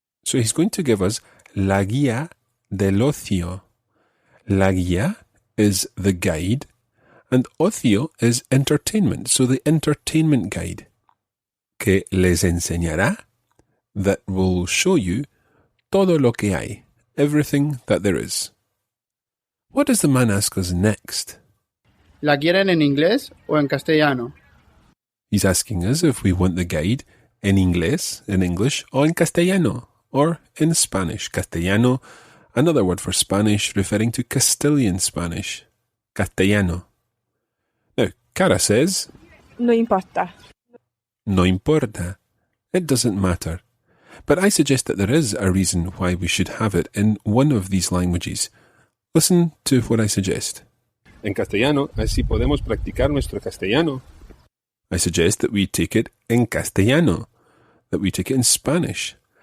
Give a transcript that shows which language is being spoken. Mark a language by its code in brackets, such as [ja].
[en] So he's going to give us [es] la guía del ocio. [en] La guía is the guide, and ocio is entertainment, so the entertainment guide. [es] Que les enseñará, [en] that will show you [es] todo lo que hay, [en] everything that there is. What does the man ask us next? [es] ¿La quieren en inglés o en castellano? [en] He's asking us if we want the guide in inglés, in English, or in castellano, or in Spanish. Castellano, another word for Spanish referring to Castilian Spanish. Castellano. Now, Cara says, [es] No importa. no importa. [en] It doesn't matter. But I suggest that there is a reason why we should have it in one of these languages. Listen to what I suggest. [es] En castellano, así podemos practicar nuestro castellano. [en] I suggest that we take it [es] en castellano, [en] that we take it in Spanish.